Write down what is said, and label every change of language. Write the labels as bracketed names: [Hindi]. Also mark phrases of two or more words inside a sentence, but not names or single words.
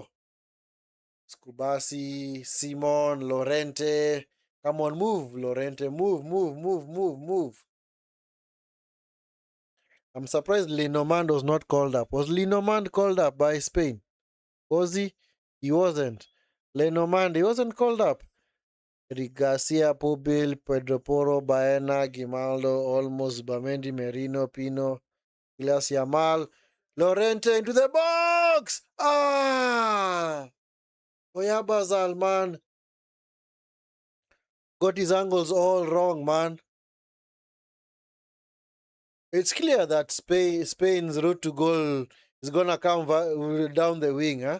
[English] Scubasi, Simon, Lorente. Come on, move, Lorente. Move, move, move, move, move. I'm surprised Lenormand was not called up. Was Lenormand called up by Spain? Was he? He wasn't. Lenormand, he wasn't called up. Garcia, Pobil, Pedro Porro, Baena, Gimaldo, Olmos, Bamendi, Merino, Pino, Lamine Yamal, Lorente into the box! Ah! Oyabazal, man. Got his angles all wrong, man. It's clear that Spain's route to goal is going to come down the wing, huh?